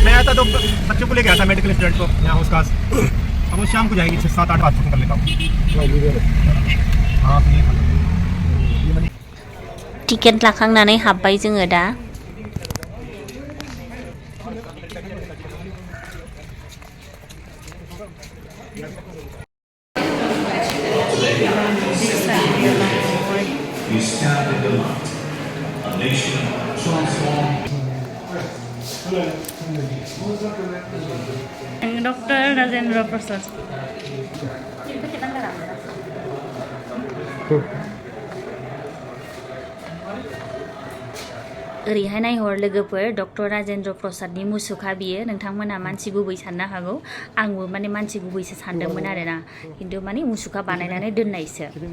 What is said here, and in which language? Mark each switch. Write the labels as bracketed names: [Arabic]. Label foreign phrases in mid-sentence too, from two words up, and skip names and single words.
[Hindi] था तो बच्चों को ले गया था मेडिकल स्टूडेंट को यहाँ उसका अब वो शाम को जाएगी 6-7-8 बात कर लेता हूँ हाँ [Bodo] टिकेट लाखांनानै हाबबाय जोङो दा [English] You stand in the light. A nation transformed. Dr. Rajendra Prasad. [Bodo] ओरैहाय नायहर लोगोफोर डक्टर राजेन्द्र प्रसादनि मुसुखा बियो नोंथांमोना मानसि गुबै साननो हागौ आंबो माने मानसि गुबैसो सानदोंमोन आरोना खिन्थु माने मुसुखा बानायनानै दोननायसो